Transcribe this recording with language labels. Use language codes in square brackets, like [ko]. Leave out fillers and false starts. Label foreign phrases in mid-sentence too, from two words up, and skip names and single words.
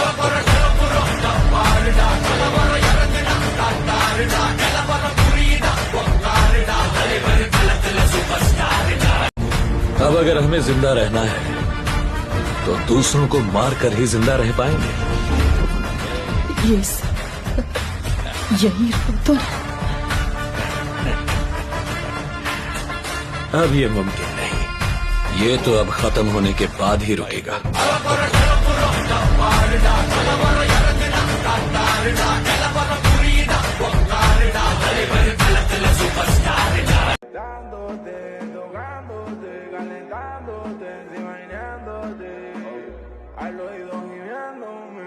[hi] अब अगर हमें जिंदा रहना है तो दूसरों को मार कर ही जिंदा रह पाएंगे। यस, यही तो। अब ये मुमकिन नहीं, ये तो अब खत्म होने के बाद ही रुकेगा। [es] Dándote, tocándote, calentándote, encima bañándote, al oído gimiéndome.